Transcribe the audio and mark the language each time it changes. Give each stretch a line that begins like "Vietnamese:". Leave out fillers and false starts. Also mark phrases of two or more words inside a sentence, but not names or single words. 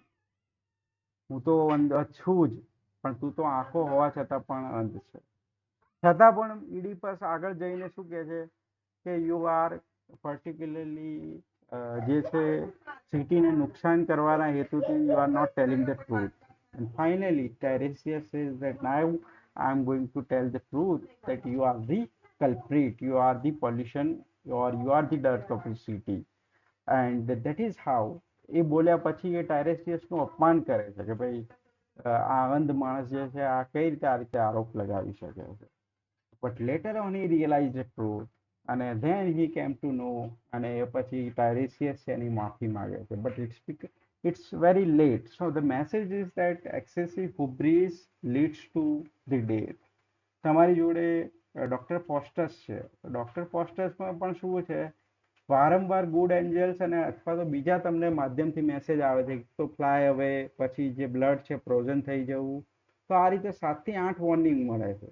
Gujarati: હું તો અંધ છું જ, પણ તું તો આંખો હોવા છતાં પણ અંધ છે. છતાં પણ ઇડિપસ આગળ જઈને શું કહે છે કે
English: you are particularly
Gujarati: જે છે સિટીને નુકસાન કરવાના હેતુથી
English: you are not telling the truth. And finally, Tiresias says that now I am going to tell the truth, that you are the culprit, you are the pollution, or you are the dirt of the city. And that is how
Gujarati: એ બોલ્યા પછી એ ટાયરેસિયસનું અપમાન કરે છે કે ભાઈ આ અંધ માણસ જે છે આ કઈ રીતે આ રીતે આરોપ લગાવી શકે છે.
English: But later on he realized the truth, and then he came to know,
Gujarati: અને એ પછી ટાયરેસિયસ એની માફી માંગે છે.
English: But it's very late. So the message is that excessive hubris leads to the death.
Gujarati: તમારી જોડે ડોક્ટર ફોસ્ટર્સ છે. ડોક્ટર ફોસ્ટર્સમાં પણ શું છે, વારંવાર
English: good angels
Gujarati: અને અથવા તો બીજા તમને માધ્યમથી મેસેજ આવે છે તો
English: fly away,
Gujarati: પછી જે બ્લડ છે ફ્રોઝન થઈ જવું. તો આ રીતે 7 થી 8 વોર્નિંગ મળે છે.